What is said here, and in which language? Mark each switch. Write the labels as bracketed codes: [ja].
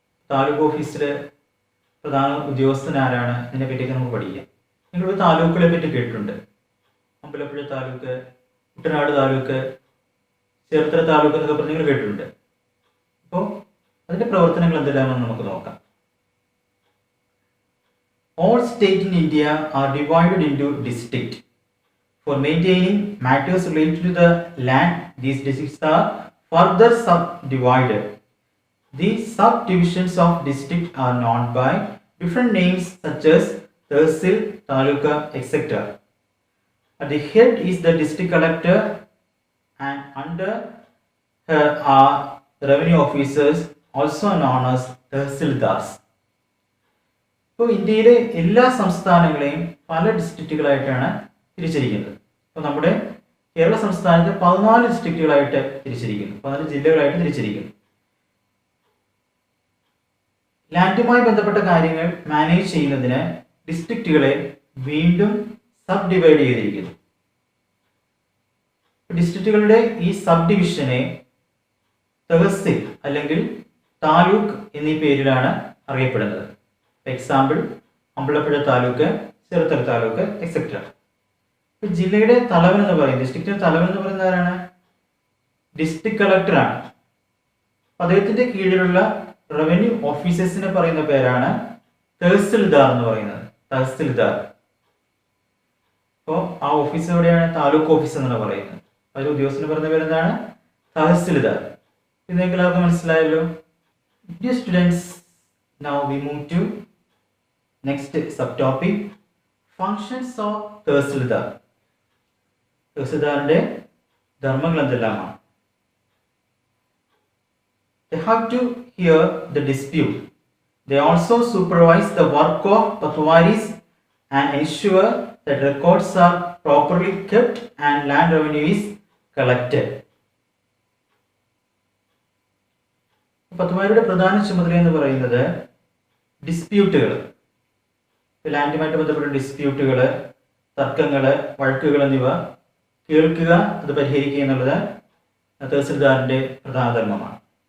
[ml] താലൂക്ക് ഓഫീസിൽ പ്രധാന ഉദ്യോഗസ്ഥൻ ആരാണ്, ഇതിനെ പറ്റിയൊക്കെ നമുക്ക് പഠിക്കാം. നിങ്ങളിപ്പോൾ താലൂക്കുകളെ പറ്റി കേട്ടിട്ടുണ്ട്. അമ്പലപ്പുഴ താലൂക്ക്, കുട്ടനാട് താലൂക്ക്, ചേർത്തല താലൂക്ക് എന്നൊക്കെ പറഞ്ഞ് നിങ്ങൾ കേട്ടിട്ടുണ്ട്. അപ്പോൾ അതിൻ്റെ പ്രവർത്തനങ്ങൾ എന്തെല്ലാമെന്ന് നമുക്ക് നോക്കാം. [en] All states in India are divided into districts. For maintaining matters related to the land, these districts are further subdivided. These subdivisions of districts are known by different names such as Tehsil, Taluka, etc. At the head is the district collector, and under her are revenue officers, also known as Tehsildars. [ml] ഇപ്പോൾ ഇന്ത്യയിലെ എല്ലാ സംസ്ഥാനങ്ങളെയും പല ഡിസ്ട്രിക്റ്റുകളായിട്ടാണ് തിരിച്ചിരിക്കുന്നത്. ഇപ്പോൾ നമ്മുടെ കേരള സംസ്ഥാനത്ത് 14 ഡിസ്ട്രിക്റ്റുകളായിട്ട് തിരിച്ചിരിക്കുന്നു, 14 ജില്ലകളായിട്ട് തിരിച്ചിരിക്കുന്നു. ലാൻഡുമായി ബന്ധപ്പെട്ട കാര്യങ്ങൾ മാനേജ് ചെയ്യുന്നതിന് ഡിസ്ട്രിക്റ്റുകളെ വീണ്ടും സബ് ഡിവൈഡ് ചെയ്തിരിക്കുന്നു. ഡിസ്ട്രിക്റ്റുകളുടെ ഈ സബ് ഡിവിഷനെ തഹസിൽ അല്ലെങ്കിൽ താലൂക്ക് എന്നീ പേരിലാണ് അറിയപ്പെടുന്നത്. Example Ambalappuzha taluk, Cherthala taluk, etcetera. ജില്ലയുടെ തലവൻ എന്ന് പറയുന്നത്, ഡിസ്ട്രിക്റ്റിന്റെ തലവൻ എന്ന് പറയുന്നത് ആരാണ്? ഡിസ്ട്രിക്ട് കളക്ടറാണ്. അദ്ദേഹത്തിന്റെ കീഴിലുള്ള റവന്യൂ ഓഫീസേഴ്സിനെ പറയുന്ന പേരാണ് തഹസിൽദാർ എന്ന് പറയുന്നത്. തഹസിൽദാർ. അപ്പോൾ ആ ഓഫീസ് എവിടെയാണ്? താലൂക്ക് ഓഫീസ് എന്നാണ് പറയുന്നത്. അതിൽ ഉദ്യോഗസ്ഥന് പറഞ്ഞ പേരെന്താണ്? തഹസിൽദാർ. ഇത് നിങ്ങൾക്ക് എല്ലാവർക്കും മനസ്സിലായല്ലോ. [en] Dear students, now we move to next subtopic, functions of tahsildar. [ml] തഹസിൽദാറിന്റെ ധർമ്മങ്ങൾ എന്തെല്ലാമാണ്? [en] They have to hear the dispute. They also supervise the work of patwaris and ensure that records are properly kept and land revenue is collected. [ml] പത്വാരിയുടെ പ്രധാന ചുമതല എന്ന് പറയുന്നത് ഡിസ്പ്യൂട്ടുകൾ, ലാൻഡുമായിട്ട് ബന്ധപ്പെട്ട ഡിസ്പ്യൂട്ടുകൾ, തർക്കങ്ങൾ, വഴക്കുകൾ എന്നിവ കേൾക്കുക, അത് പരിഹരിക്കുക എന്നുള്ളത് തഹസിൽദാറിന്റെ പ്രധാന ധർമ്മമാണ്.